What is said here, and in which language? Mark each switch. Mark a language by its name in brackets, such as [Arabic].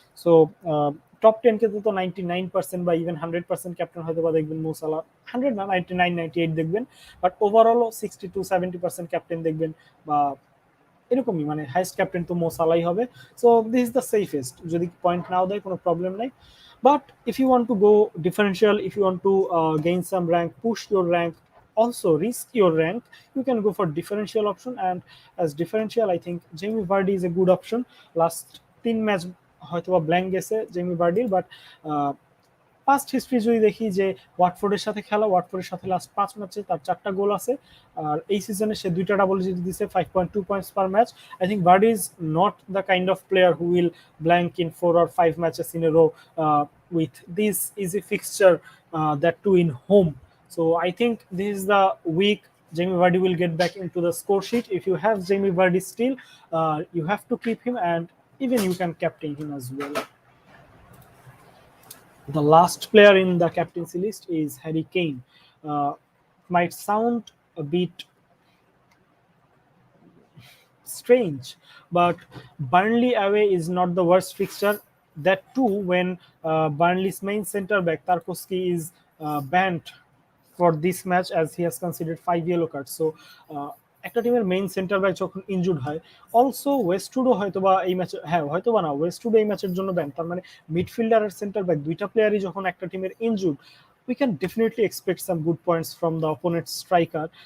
[Bangla] So top 10 কে তো 99% বা even 100% captain হয়তো বা দেখবেন মো সালা, 100 না 99, 98 দেখবেন, বাট ওভারঅলও 60 to 70% ক্যাপ্টেন দেখবেন, বা এরকমই, মানে হাইস্ট ক্যাপ্টেন তো মো সালাই হবে। [English] so this is the safest, [Bangla] যদি পয়েন্ট নাও দেয় কোনো প্রবলেম নাই। [English] But if you want to go differential, if you want to gain some rank, push your rank, also risk your rank, you can go for differential option. And as differential, I think Jamie Vardy is a good option. [Bangla] Last 3 match হয়তো বা blank গেছে Jamie ভার্ডির, but past history যদি দেখি যে ওয়াটফোর্ডের সাথে খেলা, ওয়াটফোর্ডের সাথে last 5 ম্যাচে তার 4টা গোল আছে। আর এই সিজনে সে 2টা ডাবল জিতে দিছে, 5.2 points per match. [English] I think Vardy is not the kind of player who will blank in 4 or 5 matches in a row with this easy fixture, that too in home. So I think this is the week Jamie Vardy will get back into the score sheet. If you have Jamie Vardy still, you have to keep him, and even you can captain him as well. The last player in the captaincy list is Harry Kane. Might sound a bit strange, but Burnley away is not the worst fixture. That too, when Burnley's main centre back Tarkowski is banned for this match as he has considered 5 yellow cards. [Bangla] So একটা টিমের main centre back যখন injured হয়, also ওয়েস্টউডও হয়তোবা এই ম্যাচে, হ্যাঁ হয়তোবা না, ওয়েস্টউড এই ম্যাচের জন্য ব্যান। তার মানে মিডফিল্ডার আর সেন্টার ব্যাক দুইটা প্লেয়ারই যখন একটা টিমের injured, [English] we can definitely expect some good points from the opponent striker.